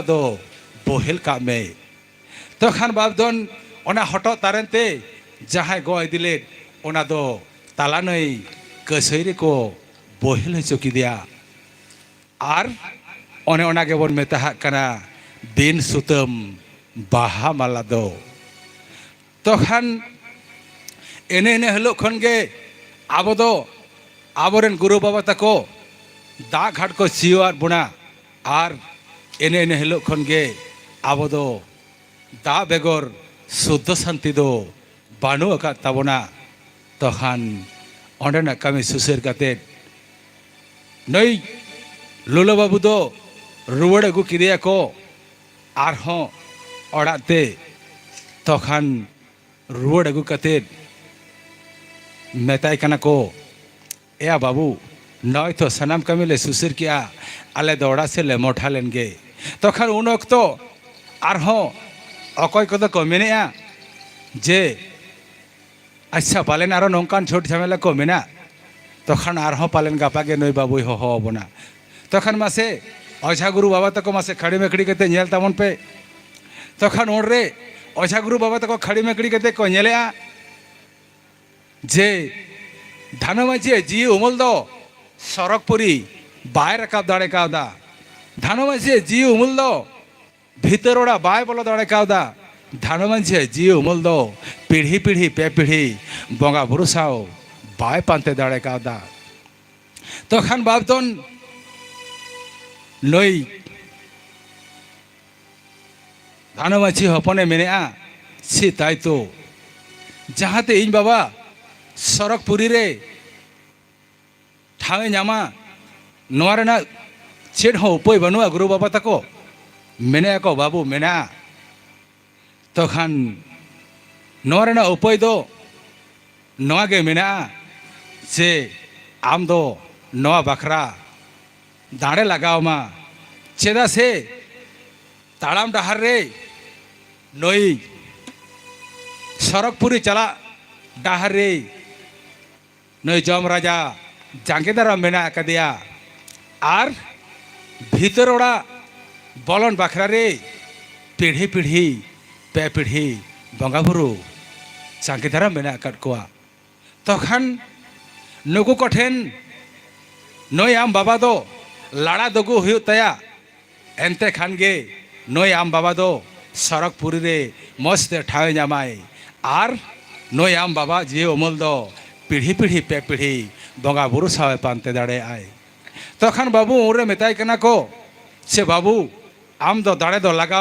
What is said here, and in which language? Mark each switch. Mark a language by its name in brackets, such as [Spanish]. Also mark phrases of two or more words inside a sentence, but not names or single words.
[Santali] दो बोहेल का में तो खान बाबदन ओना हटो तारनते जहां गय दिले ओना दो ताला नई कसैरे को बोहेल हचुकी दिया आर ओने ओना के बन मेता कना बेन सुतम बाहामाला दो तो खान एने एने हलो खन गे आबो दो आबोरेन गुरु बाबा तको दा घाट को सियोर बुना आर एने एने हिलो खन गे आबो दो दा बेगर शुद्ध शांति दो बानु अका ताबोना तखान ओंडेना कमी सुसेर काते नई लुलो बाबू दो रुवड़ अगु किरिया को आर हों ओड़ाते तखान रुवड़ अगु काते मेताय कना को या बाबू नय तो सनाम कमी ले सुसिर किया आले दौड़ा से ले मोठा लेंगे तो खान उन तो आरहों अकय को तो मेनेया जे अच्छा पालेन आरो नौकान छोट झमेला को मेना तो खान आरहों पालेन गापागे नई बाबू हो बना तो खान मासे ओझा गुरु बाबा तक मासे खड़ी मेखड़ी कते नेल तामन पे तो खान उन रे ओझा गुरु बाबा तक खड़ी मेखड़ी कते को नेलेया जे धानमाझी जी उमल दो सरकपुरी बाय रकाब दाड़े कावदा धानमाझी जी उमल दो भीतरोड़ा बाय बोलो दाड़े कावदा धानमाझी जी उमल दो पीढ़ी पीढ़ी पे पीढ़ी बंगा बुरु साव बाय पांते दाड़े कावदा तो खान बाबदन नई धानमाझी हपने मेनेआ सी ताई तो जहाते इन बाबा सरकपुरी रे ठावे नामा नोरेना चेड हो उपाय बनुआ गुरु बाबा तको मेने को बाबू मेना तो खान नोरेना उपाय दो नोगे मेना से आम दो नवा बखरा दाड़े लगाओ मा चेदा से ताड़ाम डहार रे नई सरकपुरी चला डहार रे नई जम राजा जांगेदारा मेना कदिया आर भीतर ओड़ा बलन बाखरा रे पीढ़ी पीढ़ी पे पीढ़ी बंगा बुरु जांगेदारा मेना कटकोआ तो खान नुकु कठेन नई आम बाबा दो लाड़ा दगु हुयु तया एनते खान गे नई आम बाबा दो सरकपुरी रे मस्त ठावे नामाय आर नई आम बाबा जी उमल दो पीढ़ी पीढ़ी पे पीढ़ी बंगा बुरु सावे पानते दाड़े आए तो खान बाबू उरे मेताय कना को से बाबू आम दो दाड़े दो लगाओ